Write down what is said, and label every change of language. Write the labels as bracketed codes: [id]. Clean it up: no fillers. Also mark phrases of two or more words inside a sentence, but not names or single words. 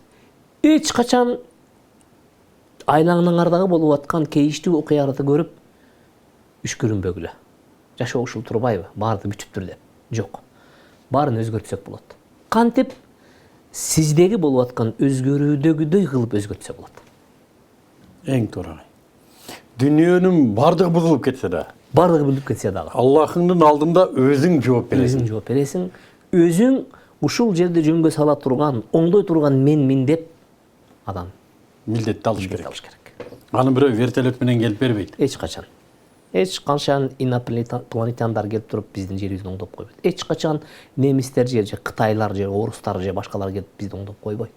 [ky] Эч качан айлаңыңардагы болуп аткан кейиштүү окуяларды көрүп үшкүрүнбөгүлө. Жашоо ушул турбайбы? Баарды бүтүптүр деп. Жок. Баарын өзгөртсөк болот. Кантип сиздеги болуп аткан өзгөрүүдөгүдөй кылып өзгөртсө болот. Эң туура. [kk] Дүниенің бардығы бұзылып кетсе да, барлығы бүлініп кетсе дағы. Аллахыңдың алдында өзің жооп бересің. Өзің жооп бересің. [ky] Өзің ушул жерде жөнгө сала турган, оңдой турган мен деп адам Милдетти алыш керек. алыш керек. Аны бирөө вертолет менен келип бербейт. Эч качан. Эч качан инопланетяндар келип туруп биздин жерибизди оңдоп койбойт. Эч качан немистер же кытайлар же орустар же башкалар келип бизди оңдоп койбойт.